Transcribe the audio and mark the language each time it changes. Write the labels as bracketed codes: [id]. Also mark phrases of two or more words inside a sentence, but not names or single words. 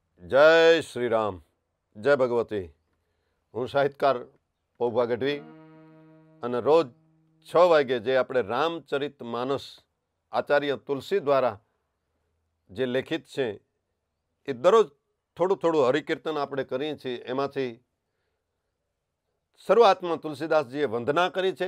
[gu] જય શ્રી રામ, જય ભગવતી। હું સાહિત્યકાર પૌભા ગઢવી અને રોજ 6 વાગે જે આપણે રામચરિત માનસ આચાર્ય તુલસી દ્વારા જે લેખિત છે એ દરરોજ થોડું થોડું હરિકીર્તન આપણે કરીએ છીએ। એમાંથી શરૂઆતમાં તુલસીદાસજીએ વંદના કરી છે।